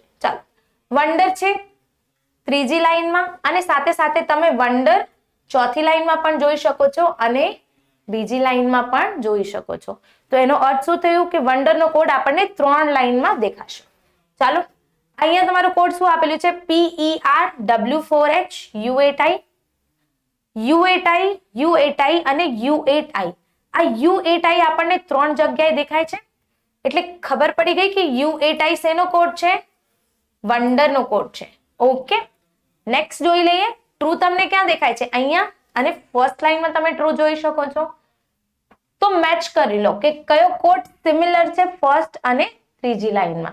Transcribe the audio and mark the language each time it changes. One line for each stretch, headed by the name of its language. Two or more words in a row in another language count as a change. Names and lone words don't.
Gujarati: ચાલો, વન્ડર છે ત્રીજી લાઈનમાં અને સાથે સાથે તમે વન્ડર ચોથી લાઈનમાં પણ જોઈ શકો છો અને બીજી લાઈનમાં પણ જોઈ શકો છો. તો એનો અર્થ શું થયું કે વન્ડર નો કોડ આપણને 3 લાઈનમાં દેખાશે. ચાલો, અહીંયા તમારું કોડ શું આપેલું છે? PER W4H U8I U8I અને U8I. આ U8I આપણને 3 જગ્યાએ દેખાય છે એટલે ખબર પડી ગઈ કે U8I શેનો કોડ છે? વન્ડર નો કોડ છે. ઓકે, નેક્સ્ટ જોઈ લઈએ. ટ્રુ તમને ક્યાં દેખાય છે? અહીંયા, અને ફર્સ્ટ લાઈનમાં તમે ટ્રુ જોઈ શકો છો. તો મેચ કરી લો કે કયો કોડ સિમિલર છે ફર્સ્ટ અને ત્રીજી લાઈનમાં.